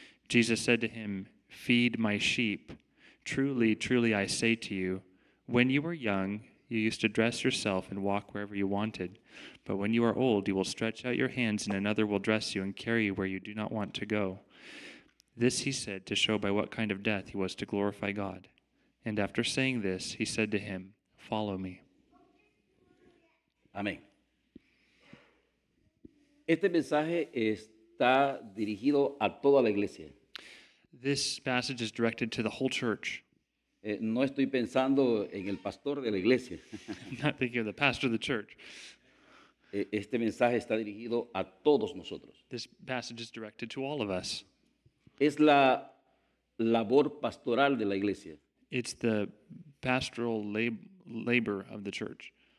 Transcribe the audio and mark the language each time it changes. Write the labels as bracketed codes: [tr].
[en] Jesus said to him, "Feed my sheep. Truly, truly, I say to you, when you were young, you used to dress yourself and walk wherever you wanted. But when you are old, you will stretch out your hands, and another will dress you and carry you where you do not want to go." This he said to show by what kind of death he was to glorify God. And after saying this, he said to him, "Follow me." [es] Amén. Este mensaje está dirigido a toda la iglesia. [en] This passage is directed to the whole church. [es] No estoy pensando en el pastor de la iglesia. [en] I'm not thinking of the pastor of the church. [es] Este mensaje está dirigido a todos nosotros. [en] This passage is directed to all of us. [es] Es la labor pastoral de la iglesia. [en] It's the pastoral labor of the church.